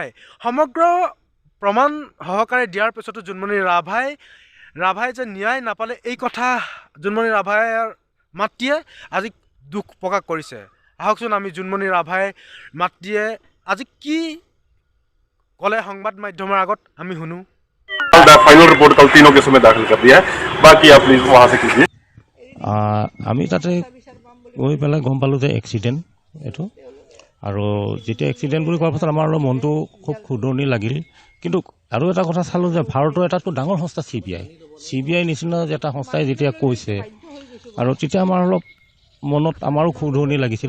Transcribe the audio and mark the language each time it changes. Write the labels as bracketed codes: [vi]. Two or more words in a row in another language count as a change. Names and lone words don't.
[as] সমগ্ৰ প্ৰমাণ সহকাৰে দিয়াৰ পিছতো জোনমণি ৰাভাই যে ন্যায় নাপালে এই কথা জোনমণি ৰাভাৰ মাতৃয়ে আজি দুখ প্ৰকাশ কৰিছে। আহকচোন আমি জোনমণি ৰাভাই মাতৃয়ে আজি কি ক'লে সংবাদ মাধ্যমৰ আগত আমি শুনো। [hi] फाइनल रिपोर्ट कल तीनों केसों में दाखिल कर दिया है, बाकी आप प्लीज वहां से कीजिए। [as] আমি তাতে গৈ পেলাই গম পালোঁ যে এক্সিডেণ্ট এইটো, আৰু যেতিয়া এক্সিডেণ্ট বুলি কোৱাৰ পাছত আমাৰ অলপ মনটো খুব খুদৰণি লাগিল। কিন্তু আৰু এটা কথা চালোঁ যে ভাৰতৰ এটাতকৈ ডাঙৰ সংস্থা CBI নিচিনা এটা সংস্থাই যেতিয়া কৈছে, আৰু তেতিয়া আমাৰ অলপ মনত আমাৰো খুদৰণি লাগিছিল।